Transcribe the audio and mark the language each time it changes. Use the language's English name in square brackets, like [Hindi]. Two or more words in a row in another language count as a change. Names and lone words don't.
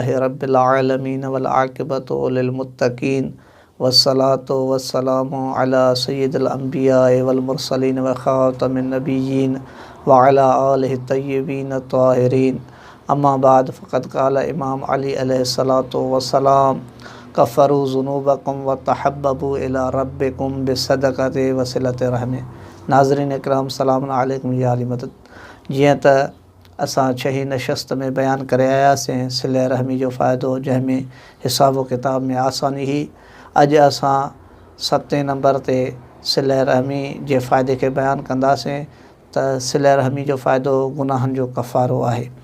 [Arabic] رب العالمين والعاقبة للمتقين والصلاة والسلام على سيد الأنبياء والمرسلين وخاتم النبيين وعلى آله الطيبين الطاهرين أما بعد فقد قال امام علي عليه الصلاة والسلام كفروا ذنوبكم وتحببوا إلى ربكم بصدقة وصلة رحمه. [Sindhi] नाज़रीन ڪرام [Arabic] سلام علیکم [Sindhi] या अली मदद. जीअं त असां छही नशस्त में बयान करे आयासीं सिले रहमी जो फ़ाइदो, जंहिंमें हिसाब किताब में आसानी ही. अॼु असां 7 नंबर ते सिले रहमी जे फ़ाइदे खे बयान कंदासीं त सिले रहमी जो फ़ाइदो गुनाहनि जो कफ़ारो आहे.